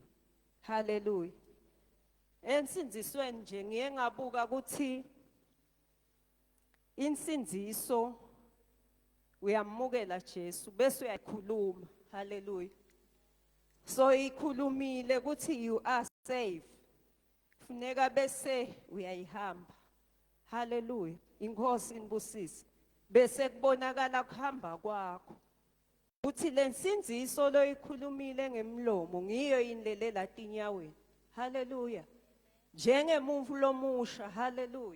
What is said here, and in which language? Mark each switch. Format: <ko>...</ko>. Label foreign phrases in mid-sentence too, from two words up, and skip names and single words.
<ss>Hallelujah. Ensindzisweni nje ngiye ngabuka ukuthi insindziso uyamukela Jesu bese uyayikhuluma. Hallelujah. So ikhulumile ukuthi</ss> <en>you are saved.</en> <ss>Kufuneka bese uyayihamba. Hallelujah. Inkosi inibusise. Bese kubonakala kuhamba kwakho. Uthi lensindziso loyikhulumile ngemlomo ngiyo indlelela tinyaweni. Hallelujah. Njengemuntfu lomusha. Hallelujah.</ss>